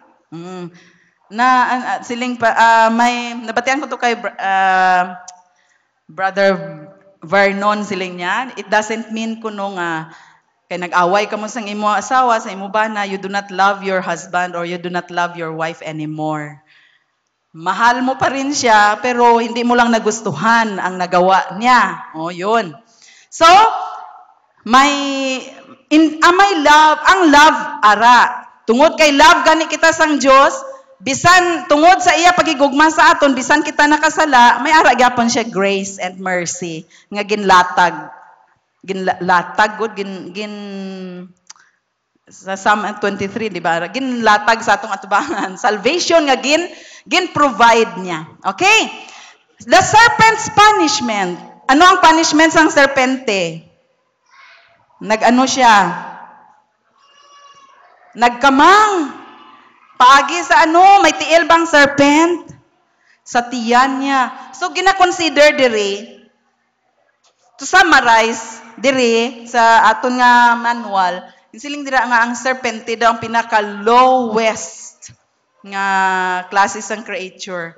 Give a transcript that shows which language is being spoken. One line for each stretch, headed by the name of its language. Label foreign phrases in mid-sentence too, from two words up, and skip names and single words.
Hiligaynon: Mm. Siling pa, may nabatian ko to kay Brother Vernon siling niya.
English: It doesn't mean
Hiligaynon: kuno nga kay nag-away ka mo sa imo asawa, sa imo bana,
English: you do not love your husband or you do not love your wife anymore.
Filipino: Mahal mo pa rin siya, pero hindi mo lang nagustuhan ang nagawa niya.
Hiligaynon: O, yun. So, may love, ang love ara. Tungod kay love gani kita sang Dios, bisan tungod sa iya pagigugma sa aton, bisan kita nakasala, may ara gyapon siya
English: grace and mercy
Hiligaynon: nga ginlatag sa Psalm 23, di ba? Ginlatag sa atong atubangan. Salvation nga gin-provide niya.
English: Okay? The serpent's punishment.
Hiligaynon: Ano ang punishment sang serpente? Nag-ano siya? Nagkamang. Paagi sa ano? May tiil bang serpent? Sa tiyan niya. So, gina-consider diri,
English: to summarize,
Hiligaynon: diri, sa aton nga manual, siling dira nga ang serpente daw ang pinaka-lowest nga klase sang creature.